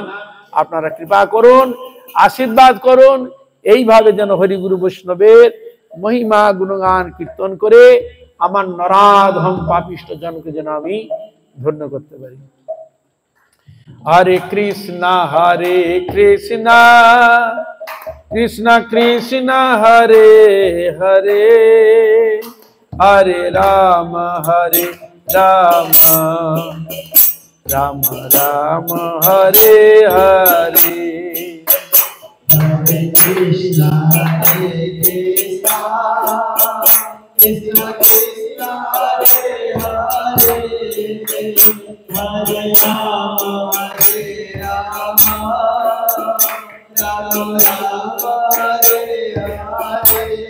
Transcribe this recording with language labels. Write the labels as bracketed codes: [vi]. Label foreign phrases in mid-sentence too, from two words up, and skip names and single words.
[bn] আপনারা কৃপা করুন, আশীর্বাদ করুন, এইভাবে যেন হরিগুরু বৈষ্ণবের মহিমা গুণগান কীর্তন করে আমার নরাধম পাপিষ্ঠ জনকে যেন আমি ধন্য করতে পারি। [sa] হরে কৃষ্ণ কৃষ্ণ কৃষ্ণ হরে হরে, হরে রাম রাম রাম রাম হরে হরে। Hare Krishna Krishna Krishna Hare Hare, Hare Rama Rama Rama Hare Hare.